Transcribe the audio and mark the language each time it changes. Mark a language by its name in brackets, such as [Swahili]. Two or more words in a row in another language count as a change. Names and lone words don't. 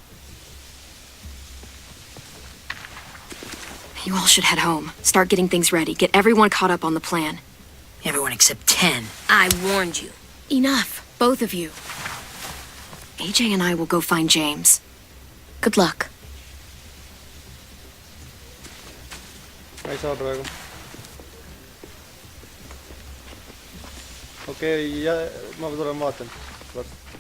[English] You all should head home. Start getting things ready. Get everyone caught up on the plan. Everyone except 10. I warned you. Enough, both of you. AJ and I will go find James. Good luck. [Estonian] ma ei saa praegu. okei, ma tulen vaatan varsti.